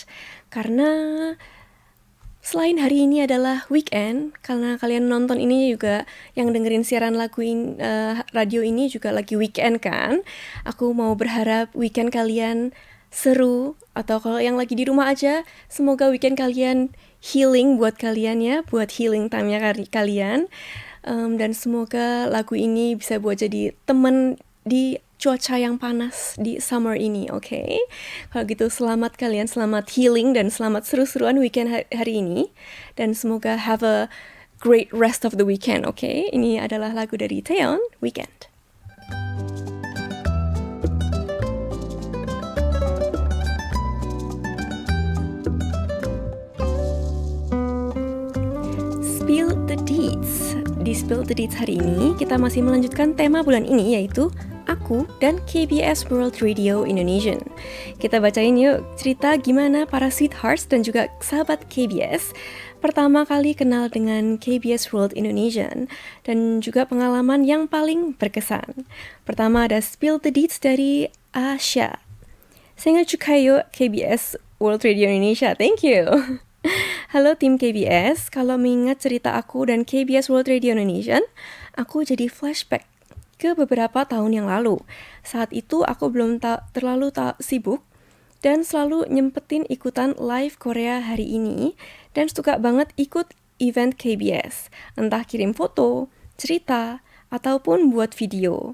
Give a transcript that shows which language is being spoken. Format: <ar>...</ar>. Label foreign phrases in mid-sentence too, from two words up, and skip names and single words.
<id>Karena selain hari ini adalah weekend, karena kalian nonton ini juga, yang dengerin siaran radio ini juga lagi weekend kan, aku mau berharap weekend kalian seru, atau kalau yang lagi di rumah aja, semoga weekend kalian healing buat kalian ya, buat</id> <en>healing time-</en> <id>nya kalian, dan semoga lagu ini bisa buat jadi temen di cuaca yang panas di summer ini, oke? Kalau gitu selamat kalian, selamat healing dan selamat seru-seruan weekend hari ini, dan semoga</id> <en>have a great rest of the weekend,</en> <id>oke? Ini adalah lagu dari Taeyeon, Weekend. Spill the Deeds. Di Spill the Deeds hari ini kita masih melanjutkan tema bulan ini, yaitu aku dan KBS World Radio Indonesian. Kita bacain yuk cerita gimana para sweethearts dan juga sahabat KBS pertama kali kenal dengan KBS World Indonesian, dan juga pengalaman yang paling berkesan. Pertama ada Spill the Deeds dari Asya.</id> <ko>생일 축하해요 KBS World Radio Indonesia.</ko> <en>Thank you.</en> <id>Halo tim KBS, kalau mengingat cerita aku dan KBS World Radio Indonesian, aku jadi flashback ke beberapa tahun yang lalu. Saat itu aku belum terlalu sibuk dan selalu nyempetin ikutan live Korea hari ini, dan suka banget ikut event KBS, entah kirim foto, cerita, ataupun buat video.</id>